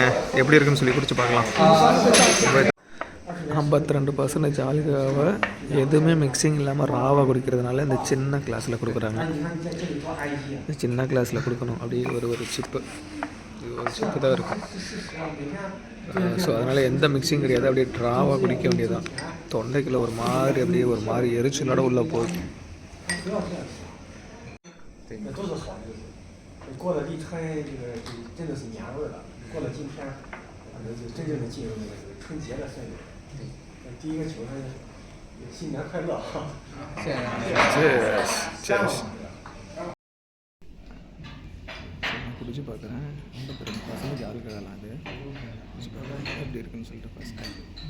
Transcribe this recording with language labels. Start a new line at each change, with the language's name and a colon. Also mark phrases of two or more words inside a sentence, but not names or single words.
Tamil: எப்படி இருக்குன்னு சொல்லி குடிச்சு பார்க்கலாம். 52% ஆல்கஹாவை எதுவுமே மிக்சிங் இல்லாமல் ராவாக குடிக்கிறதுனால இந்த சின்ன கிளாஸில் கொடுக்குறாங்க. இந்த சின்ன கிளாஸில் கொடுக்கணும். அப்படியே ஒரு சிப்பு, ஒரு சிப்பு தான் இருக்கும். ஸோ அதனால் எந்த மிக்சிங் கிடையாது. அப்படியே ட்ராவாக குடிக்க வேண்டியதுதான். தொண்டைக்குள்ள ஒரு மாதிரி அப்படியே ஒரு மாதிரி எரிச்சலோட உள்ளே போகுது.
Chinese: 过了立春，这个真的是年味了。过了今天，反正就真正的进入那个春节的氛围。第一个求他新年快乐哈！
Tamil: 谢谢。குடிச்சு பார்க்குறேன். 52% ஆல்கஹால். அது குடிச்சு பார்க்குறேன் எப்படி இருக்குன்னு சொல்லிட்டு
English: first time.